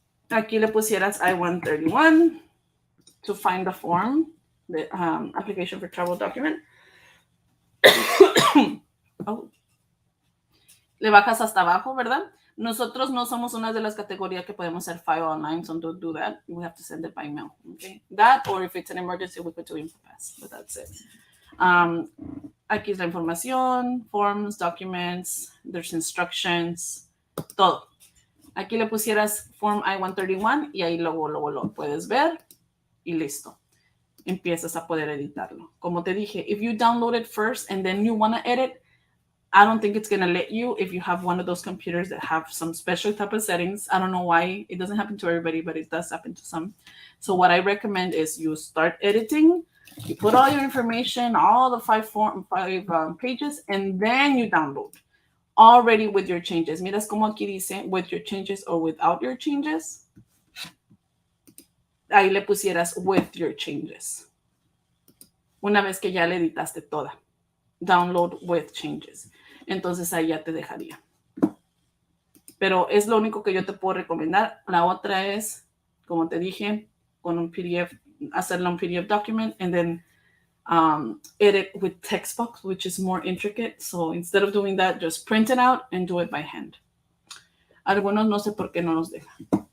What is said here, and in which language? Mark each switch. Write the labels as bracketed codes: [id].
[en] Aquí le pusieras I-131 to find the form, the application for travel document. Oh. [es] Le bajas hasta abajo, ¿verdad? Nosotros no somos una de las categorías que podemos hacer file online, [en] so don't do that. We have to send it by mail, okay? That, or if it's an emergency, we could do InfoPass, but that's it. [es] Aquí es la información, [en] forms, documents, there's instructions, [es] todo. Aquí le pusieras Form I-131 y ahí luego lo puedes ver y listo. Empiezas a poder editarlo. Como te dije, [en] if you download it first and then you want to edit, I don't think it's going to let you if you have one of those computers that have some special type of settings. I don't know why. It doesn't happen to everybody, but it does happen to some. So what I recommend is you start editing, you put all your information, all the five pages, and then you download. Already with your changes. [es] Miras como aquí dice, [en] with your changes or without your changes. [es] Ahí le pusieras [en] with your changes. [es] Una vez que ya le editaste toda. [en] Download with changes. [es] Entonces ahí ya te dejaría. Pero es lo único que yo te puedo recomendar. La otra es, como te dije, con un PDF, hacerlo un PDF document [en] and then edit with text box, which is more intricate. So instead of doing that, just print it out and do it by hand. [es] Algunos no sé por qué no nos dejan.